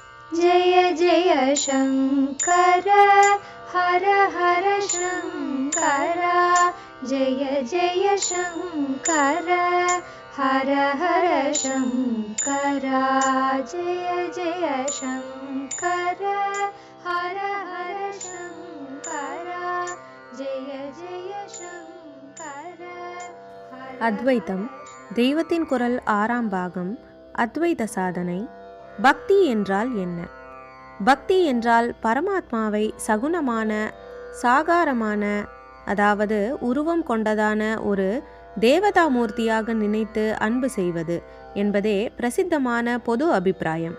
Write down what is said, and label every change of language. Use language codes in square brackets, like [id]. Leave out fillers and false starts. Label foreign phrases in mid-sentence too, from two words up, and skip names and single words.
[sa] जय जय शङ्कर हर हर शङ्कर जय जय शङ्कर हर हर शङ्कर जय जय शङ्कर हर हर शङ्कर जय जय शङ्कर [ta] அத்வைத்தம் தெய்வத்தின் குரல் 6ஆம் பாகம். அத்வைத சாதனை. பக்தி என்றால் என்ன? பக்தி என்றால் பரமாத்மாவை சகுணமான, சாகாரமான, அதாவது உருவம் கொண்டதான ஒரு தேவதாமூர்த்தியாக நினைத்து அன்பு செய்வது என்பதே பிரசித்தமான பொது அபிப்பிராயம்.